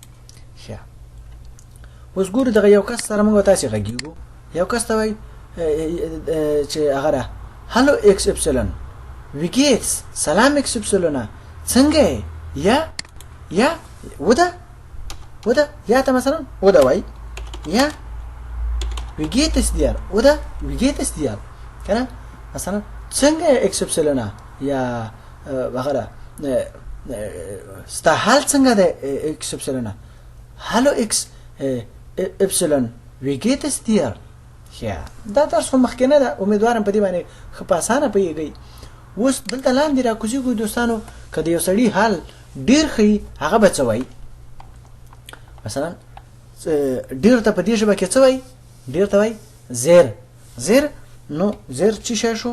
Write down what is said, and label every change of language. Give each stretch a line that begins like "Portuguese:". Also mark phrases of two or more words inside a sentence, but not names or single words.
Pashto: اوس ګورو دغه یو کس سره موږ تاسې غږیږو. یو کس ته وای چې هغه ده هلو ایکس اپسیلون،
German: wie geht's,
Pashto: سلام ایکس اپسیلونه، څنګه یا وده یا ته مثلا وده وای یا
German: wie geht es dir oder wie geht es dir
Pashto: کنه مثلا څنګه ایکس اپسیلونه یا هغه ستا حال څنګه ده ایکس اپسیلونه، هالو ایکس اپسیلون
German: wie geht es dir.
Pashto: دا درس خو مخکې نه ده، امیدوارم په دې باندې ښه په اسانه پوهېږئ. اوس دلته لاندې راکوزېږو دوستانو، که د یو سړي حال ډېر ښه هغه به څه وایي. مثلا ډیر ته په دې ژبه کې څه وایي؟ ډیر ته وایي زیر. نو زیر څه شی شو؟